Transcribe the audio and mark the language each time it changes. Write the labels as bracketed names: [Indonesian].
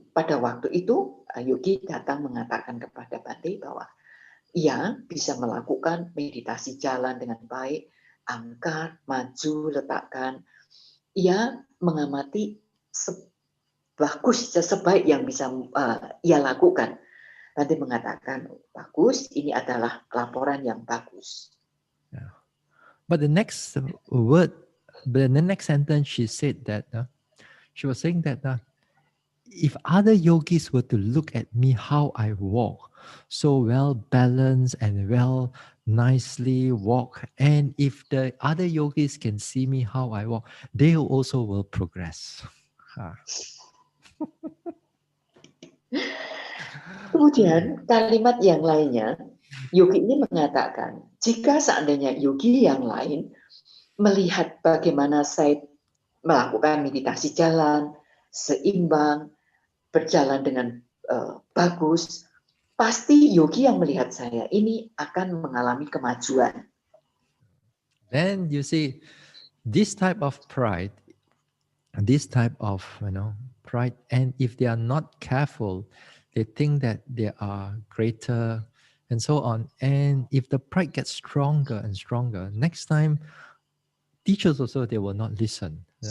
[Indonesian] Pada waktu itu yogi datang mengatakan kepada Bante bahwa ia bisa melakukan meditasi jalan dengan baik, angkat, maju, letakkan. Ia mengamati sebaik yang bisa ia lakukan. Bante mengatakan, bagus, ini adalah laporan yang bagus. [English] Yeah. But the next word, but in the next sentence, she said that, she was saying that if other yogis were to look at me how I walk, so well balanced and well nicely walk, and if the other yogis can see me how I walk, they also will progress. [Indonesian] Kemudian kalimat yang lainnya, yogi ini mengatakan, jika seandainya yogi yang lain melihat bagaimana saya melakukan meditasi jalan, seimbang, berjalan dengan bagus, pasti yogi yang melihat saya ini akan mengalami kemajuan. [English] Then you see, this type of pride, pride, and if they are not careful, they think that they are greater and so on. And if the pride gets stronger and stronger, next time, teachers also, they will not listen.